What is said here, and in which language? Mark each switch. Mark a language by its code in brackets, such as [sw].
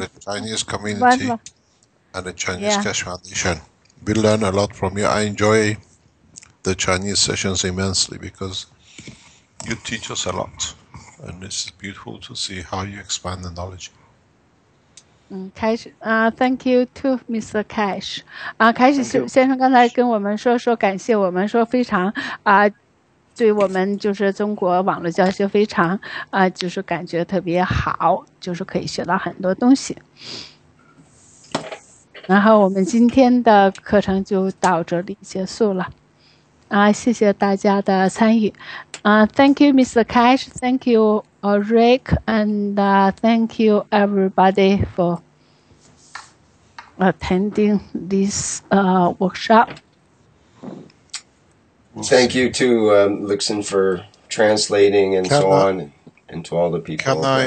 [en] for the Chinese community and the Chinese Keshe Foundation. We learn a lot from you. I enjoy the Chinese sessions immensely because you teach us a lot, and it's beautiful to see how you expand the knowledge. Thank you to Mr. Cash. [zh] 开始先生刚才跟我们说感谢我们，说非常对我们就是中国网络教学非常就是感觉特别好，就是可以学到很多东西。然后我们今天的课程就到这里结束了。谢谢大家的参与。 [en] Thank you, Mr. Cash. Thank you, Rick, and thank you everybody for attending this workshop. Thank you to Lixin for translating and so on, and to all the people.